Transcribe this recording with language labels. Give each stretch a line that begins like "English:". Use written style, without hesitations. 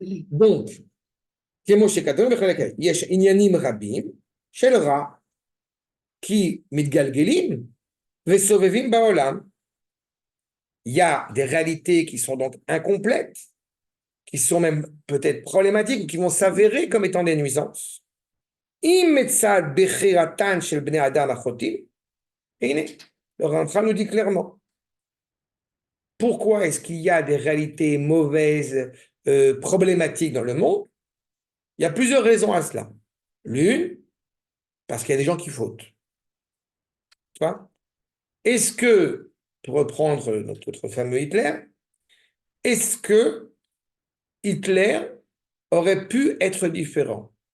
Hebrew: Donc, כמו שכתוב בחלק, יש עניינים רבים של רע, כי מתגלגלים וסובבים בעולם.
French: Il y a des réalités qui sont donc incomplètes, qui sont même peut-être problématiques, ou qui vont s'avérer comme étant des nuisances.
Hebrew: אם מצד בחירתן של בני אדם החוטאים, הנה,
French: le Rambam nous dit clairement. Pourquoi est-ce qu'il y a des réalités mauvaises, problématiques dans le monde? Il y a plusieurs raisons à cela. L'une, parce qu'il y a des gens qui fautent. Tu vois? Est-ce que, pour reprendre notre fameux Hitler, est-ce que Hitler aurait pu être différent?